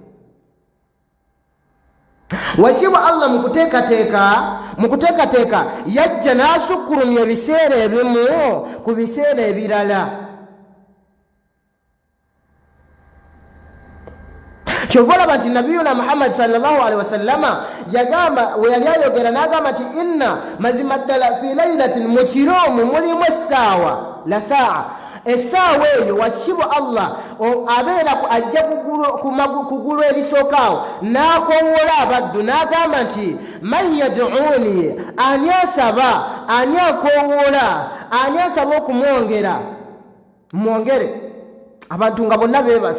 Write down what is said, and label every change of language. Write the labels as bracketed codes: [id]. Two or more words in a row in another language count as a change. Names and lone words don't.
[lg] Wasibwa Allah mu kuteekateeka yajja n'asukkulumya ebiseera ebimu ku biseera ebirala. Kyova olaba nti nabiyuna Muhammad [ar] صلى الله عليه وسلم [lg] yagamba we yali ayogera n'agamba nti inna mazima ddala [ar] في ليلة [lg] mu kiro omwo mulimu essaawa eyo wasibwa Allah abeera ajja kugulu erisookaawo n'akowoola abaddu n'agamba nti [ar] من يدعوني [lg] ani asaba ani akowoola ani asaba okumwongera mwongere abantu nga bonna beebase.